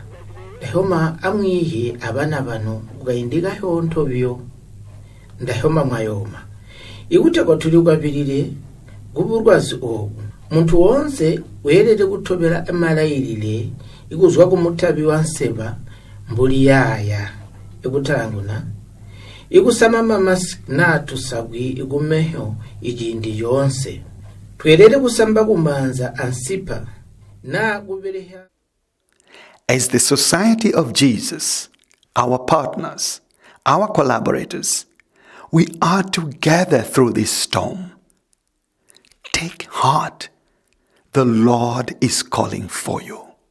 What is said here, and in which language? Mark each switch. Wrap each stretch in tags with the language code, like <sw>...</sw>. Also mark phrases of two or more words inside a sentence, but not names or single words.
<rn>Ndahoma amwihe abana bano ugayindiga hontobyo ndahoma mwayoma igutego tuligwabirire guburwazi obu muntu wonse werere gutobera amalayirire iguzwa kumutabi wanseba mbuli yaya igutanguna igusama mask na tusabwi igumeho ijindi yonse twerere gusamba kumanza ansipa na gubereha.</rn> <en>As the Society of Jesus, our partners, our collaborators, we are together through this storm. Take heart. The Lord is calling for you.</en>